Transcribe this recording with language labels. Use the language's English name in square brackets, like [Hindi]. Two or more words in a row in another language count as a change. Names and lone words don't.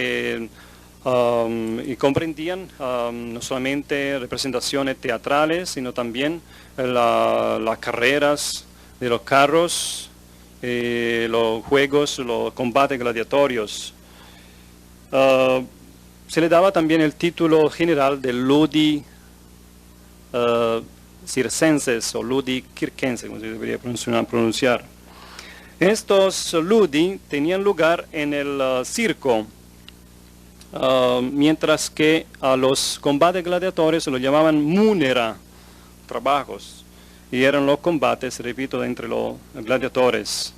[Spanish] Y comprendían no solamente representaciones teatrales, sino también las carreras de los carros, los juegos, los combates gladiatorios. Se le daba también el título general de [Latin] ludi circenses [Spanish] o [Latin] ludi circenses, [Spanish] como se debería pronunciar. Estos ludi tenían lugar en el circo, mientras que a los combates gladiatorios se los llamaban munera, trabajos, y eran los combates, repito, entre los gladiadores.